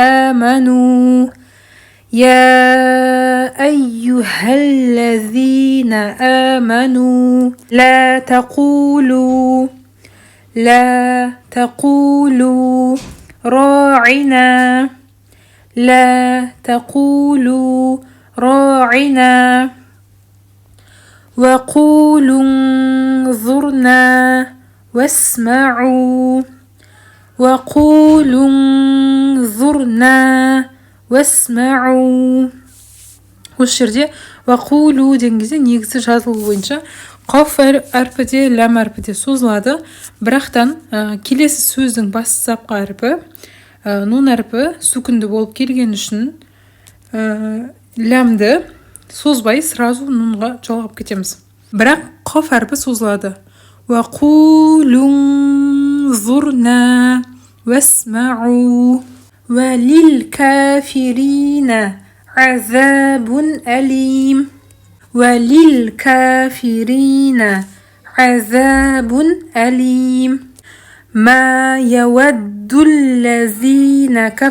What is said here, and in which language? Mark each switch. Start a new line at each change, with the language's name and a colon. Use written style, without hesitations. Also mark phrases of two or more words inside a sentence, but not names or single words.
Arabic: آمنوا لا تقولوا راعنا وقولوا انظرنا
Kazakh: واسمعوا осы жерде вақулу деген кезде негізі жазылу бойынша қаф әрпіде ләм әрпіде созылады, бірақтан келесі сөздің бастапқы әрпі нун әрпі сүкінді болып келген үшін ләмді созбай сразу нунға жалғап кетеміз. Бірақ қаф әрпі созылады.
Arabic: وقولوا انظرنا واسمعوا وللكافرين عذاب أليم ما يود الذين